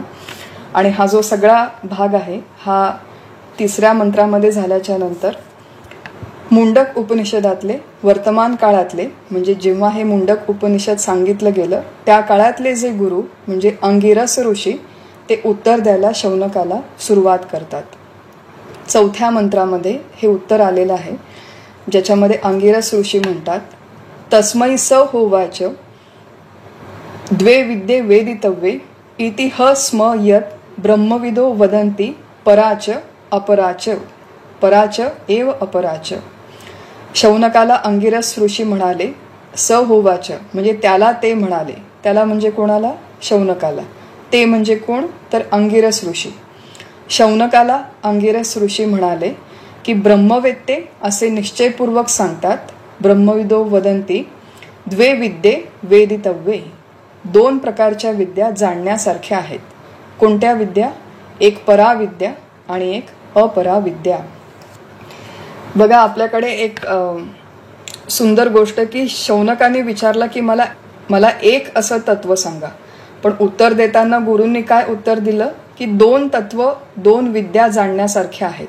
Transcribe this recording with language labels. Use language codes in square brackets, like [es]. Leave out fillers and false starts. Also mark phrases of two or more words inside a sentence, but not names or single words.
[mr] आणि हा जो सगळा भाग आहे हा 3ऱ्या मंत्रामध्ये झाल्याच्या नंतर मुंडक उपनिषदातले वर्तमान काळातले, म्हणजे जेव्हा हे मुंडक उपनिषद सांगितलं गेलं त्या काळातले जे गुरु म्हणजे अंगिरस ऋषी, ते उत्तर द्यायला शौनकाला सुरुवात करतात. 4थ्या मंत्रामध्ये हे उत्तर आलेलं आहे, ज्याच्यामध्ये अंगिरस ऋषी म्हणतात, [sa] तस्मै स होवाच द्वे विद्ये वेदितव्ये इति ह स्म यत ब्रह्मविदो वदन्ति पराच अपराच, पराच एव अपराच. [mr] शौनकाला अंगिरस ऋषी म्हणाले [sa] स होवाच, [mr] म्हणजे त्याला ते म्हणाले. त्याला म्हणजे कोणाला? शौनकाला. ते म्हणजे कोण? तर अंगिरस ऋषी. शौनकाला अंगिरस ऋषी म्हणाले की ब्रह्मवेत्ते असे निश्चयपूर्वक सांगतात, [sa] ब्रह्मविदो वदंती द्वे विद्ये वेदितव्ये, [mr] 2 प्रकारच्या विद्या जाणण्यासारख्या आहेत. कोणत्या विद्या? एक पराविद्या आणि एक अपराविद्या. बघा, आपल्याकडे एक सुंदर गोष्ट की शौनकाने विचारला की मला एक असं तत्व सांगा, पण उत्तर देताना गुरूंनी काय उत्तर दिलं की 2 तत्व 2 विद्या जाणण्यासारख्या आहेत.